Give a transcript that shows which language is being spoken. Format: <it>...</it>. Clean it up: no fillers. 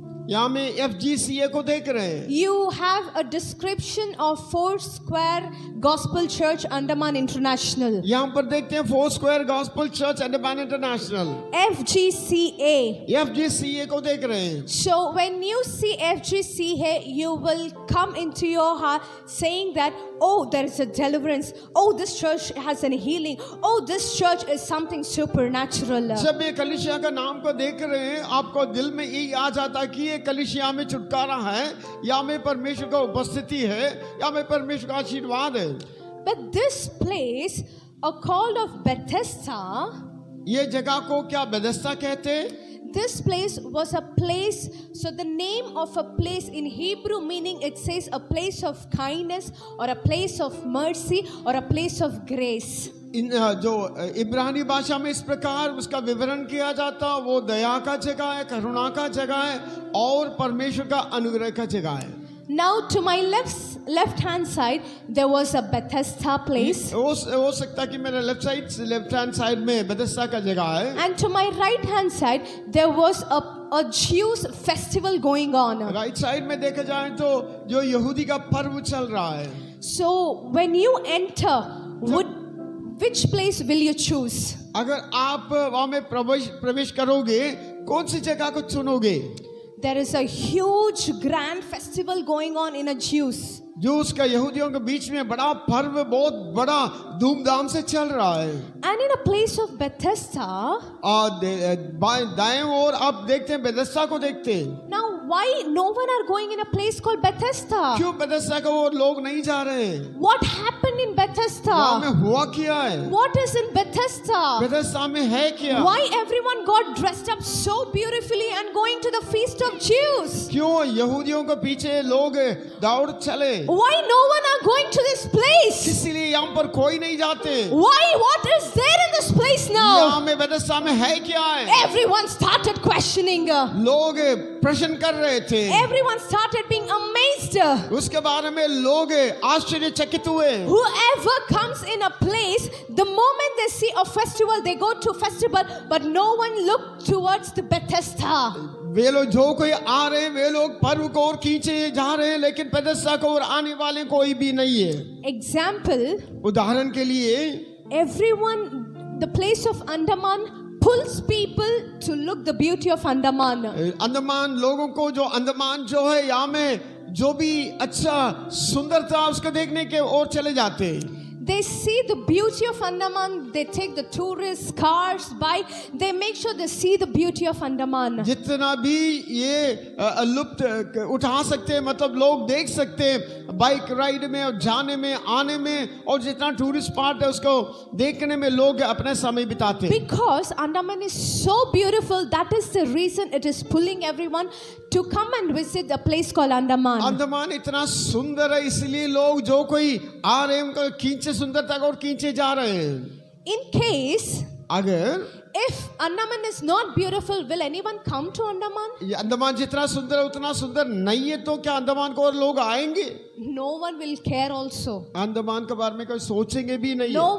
<hi>यहाँ में FGCA को देख रहे हैं।</hi> <en>You have a description of Foursquare Gospel Church, Andaman International.</en> <hi>यहाँ पर देखते हैं four square gospel church Andaman international.</hi> <en>FGCA.</en> <hi>FGCA को देख रहे हैं।</hi> <en>So when you see FGCA, you will come into your heart saying that, oh, there is a deliverance. Oh, this church has a healing. Oh, this church is something supernatural.</en> <hi>जब ये कलीसिया का नाम को देख रहे हैं, आपको दिल में यही आ जाता कि ये कलीसिया में छुटकारा है, या में परमेश्वर का उपस्थिति है, या में परमेश्वर का आशीर्वाद है।</hi> <en>But this place, called of Bethesda,</en> <hi>ये जगह को क्या बेथेस्दा कहते हैं?</hi> <en>This place was a place, so the name of a place in Hebrew meaning it says a place of kindness or a place of mercy or a place of grace.</en> <hi>इन जो इब्रानी भाषा में इस प्रकार उसका विवरण किया जाता, वो दया का जगह है, करुणा का जगह है और परमेश्वर का अनुग्रह का जगह है।</hi> <en>Now to my left hand side there was a Bethesda place,</en> <hi>हो सकता कि मेरे</hi> <en>left hand side</en> <hi>में बेथेस्दा का जगह है,</hi> <en>and to my right hand side there was a Jews festival going on. Right side</en> <hi>में देखा जाए तो जो यहूदी का पर्व चल रहा है।</hi> <en>So when you enter, which place will you choose?</en> <hi>अगर आप वहां में प्रवेश करोगे, कौन सी जगह को चुनोगे?</hi> <en>There is a huge grand festival going on in a Jews.</en> <hi>जो उसका यहूदियों के बीच में बड़ा पर्व बहुत बड़ा धूमधाम से चल रहा है।</hi> <en>And in a place of Bethesda,</en> <hi>दाएं ओर आप देखते हैं बेथेस्दा को देखते हैं।</hi> <en>now why no one are going in a place called Bethesda?</en> <hi>क्यों बेथेस्दा को वो लोग नहीं जा रहे हैं?</hi> <en>What happened in Bethesda?</en> <hi>वहाँ में हुआ क्या है?</hi> <en>What is in Bethesda?</en> <hi>Bethesda में है क्या?</hi> <en>Why everyone got dressed up so beautifully and going to the feast of Jews?</en> <hi>क्यों यहूदियों के पीछे लोग दौड़ चले?</hi> <en>Why no one are going to this place?</en> <hi>इसीलिए यहाँ पर कोई नहीं जाते।</hi> <en>Why? What is there in this place now?</en> <hi>यहाँ में बेथेस्दा में है क्या है?</hi> <en>Everyone started questioning.</en> <hi>लोग प्रश्न कर रहे थे।</hi> <en>Everyone started being amazed.</en> <hi>उसके बारे में लोग आश्चर्यचकित हुए।</hi> <en>Whoever comes in a place, the moment they see a festival, they go to festival, but no one look towards the Bethesda.</en> <hi>वे लोग जो कोई आ रहे हैं, वे लोग पर्व को और खींचे जा रहे हैं, लेकिन बेथेस्दा को और आने वाले कोई भी नहीं है।</hi> <en>Example,</en> <hi>उदाहरण के लिए</hi> <en>everyone, the place of Andaman pulls people to look the beauty of Andaman.</en> <hi>Andaman लोगों को जो अंडमान जो है यहाँ में जो भी अच्छा सुंदरता उसको देखने के और चले जाते हैं।</hi> <en>They see the beauty of Andaman. They take the tourists, cars, bike. They make sure they see the beauty of Andaman.</en> <hi>जितना भी ये लुप्त उठा सकते हैं, मतलब लोग देख सकते हैं बाइक राइड में और जाने में आने में, और जितना टूरिस्ट स्पॉट है उसको देखने में लोग अपना समय बिताते हैं।</hi> <en>Because Andaman is so beautiful, that is the reason it is pulling everyone to come and visit a place called Andaman.</en> <hi>Andaman इतना सुंदर है, इसलिए लोग जो कोई आ रहे हैं उनको खींचे सुंदरता को और खींचे जा रहे हैं।</hi> <en>In case,</en> <hi>अगर</hi> <en>if Andaman is not beautiful, will anyone come to Andaman?</en> <hi>ये अंडमान जितना सुंदर है उतना सुंदर नहीं है, तो क्या अंडमान को और लोग आएंगे?</hi> <en>No one will care also.</en> <hi>Andaman के बारे में कोई सोचेंगे भी नहीं।</hi>